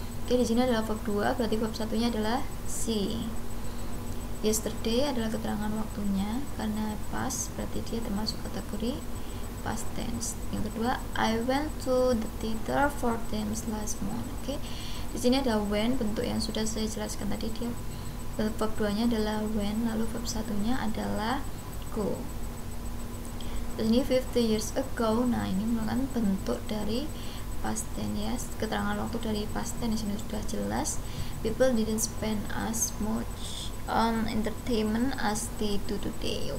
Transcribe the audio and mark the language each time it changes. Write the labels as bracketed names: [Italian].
[Indonesian] Oke, di sini adalah verb 2, berarti verb satunya adalah see. Yesterday adalah keterangan waktunya karena past, berarti dia termasuk kategori past tense. Yang kedua, [English] I went to the theater 4 times last month. [Indonesian] Oke. Di sini ada when, bentuk yang sudah saya jelaskan tadi, dia verb 2-nya adalah when, lalu verb 1-nya adalah go. Ini [English] 50 years ago. [Indonesian] Nah, ini merupakan bentuk dari past tense ya. Keterangan waktu dari past tense di sini sudah jelas. [English] People didn't spend as much on entertainment as they do today.